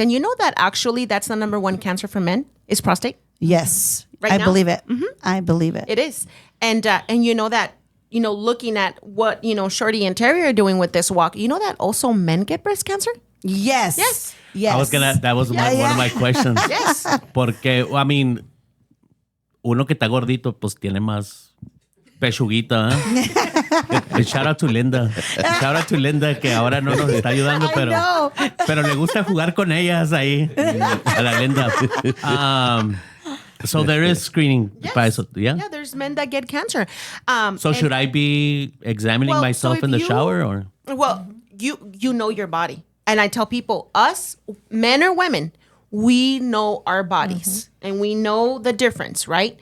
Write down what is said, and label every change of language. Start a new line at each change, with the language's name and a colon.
English: And you know that actually that's the number one cancer for men is prostate? Yes. Right I now? believe it. Mm-hmm. I believe it. It is. And you know that, looking at what, Shorty and Terry are doing with this walk, you know that also men get breast cancer? Yes. That was one of my questions. Yes.
Spanish: Porque,
English: I mean,
Spanish: uno que está gordito, pues tiene más pechuguita, ¿eh?
English: Shout out to Linda. Shout out to Linda,
Spanish: que ahora no nos está ayudando, pero le gusta jugar con ellas ahí. A la Linda.
English: So there is screening. Yes. Yeah, there's men that get cancer. So should I be examining myself in the shower? Or? Well, you know your body. And I tell people, us, men or women, we know our bodies and we know the difference, right?